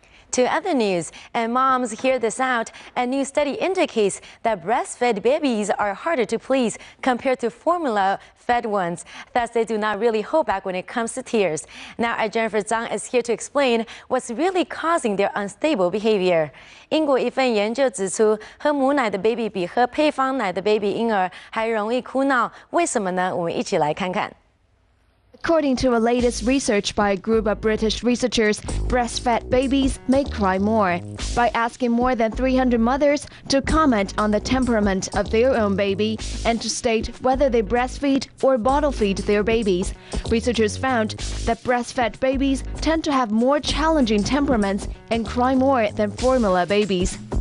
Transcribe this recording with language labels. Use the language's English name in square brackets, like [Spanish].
[English] To other news, and moms, hear this out. A new study indicates that breastfed babies are harder to please compared to formula-fed ones. Thus, they do not really hold back when it comes to tears. Now, our Jennifer Zhang is here to explain what's really causing their unstable behavior. [Chinese] 英国一份研究指出，喝母奶的 baby 比喝配方奶的 baby 婴儿还容易哭闹。为什么呢？我们一起来看看。 [English] According to a latest research by a group of British researchers, breastfed babies may cry more. By asking more than 300 mothers to comment on the temperament of their own baby and to state whether they breastfeed or bottle feed their babies, researchers found that breastfed babies tend to have more challenging temperaments and cry more than formula babies.